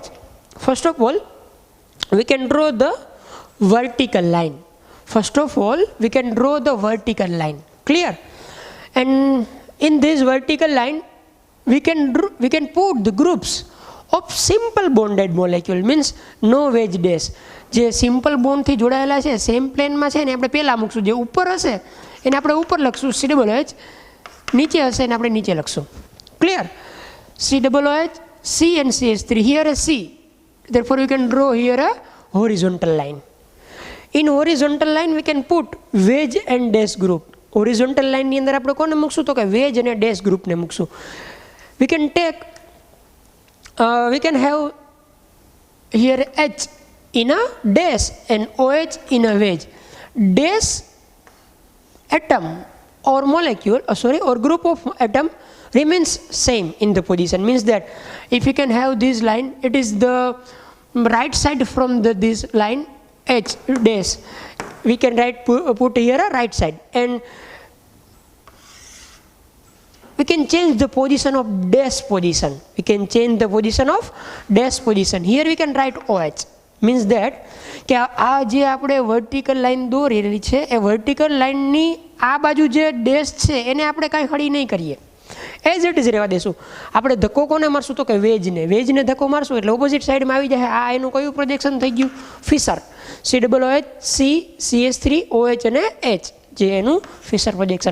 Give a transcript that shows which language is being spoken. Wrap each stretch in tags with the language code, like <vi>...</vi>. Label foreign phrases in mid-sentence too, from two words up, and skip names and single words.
<en>First of all, we can draw the vertical line. Clear? And in this vertical line, we can put the groups of simple bonded molecule, means no wedge dash.</en> <gu>જે સિમ્પલ બોન્ડથી જોડાયેલા છે સેમ પ્લેનમાં છે ને આપણે પહેલાં મૂકશું, જે ઉપર હશે એને આપણે ઉપર લખશું COOH, નીચે હશે એને આપણે નીચે લખશું. ક્લિયર? COOH,</gu> <en>C and CS3. Here a C, therefore we can draw here a horizontal line. In horizontal line we can put wedge and dash group. Horizontal line</en> <gu>ની અંદર આપણે કોને મૂકશું? તો કે wedge અને</gu> <en>dash group</en> <gu>ને મૂકશું.</gu> <en>We can have here H in a dash and OH in a wedge. Dash atom or molecule or group of atom remains same in the position, means that if you can have this line, it is the right side from this line H dash, we can put here a right side, and we can change the position of dash position. Here we can write OH, means that</en> <gu>કે આ જે આપણે</gu> <en>vertical line</en> <gu>દોરેલી છે એ વર્ટિકલ લાઈનની આ બાજુ જે ડેશ છે એને આપણે કાંઈ હળી નહીં કરીએ,</gu> <en>as it is</en> <gu>રહેવા દેશું. આપણે ધક્કો કોને મારશું? તો કે વેજને ધક્કો મારશું એટલે ઓપોઝિટ સાઈડમાં આવી જાય. આ એનું કયું પ્રોજેક્શન થઈ ગયું? ફિશર. COOH, C, CS3, OH અને H, જે એનું ફિશર પ્રોજેક્શન.</gu>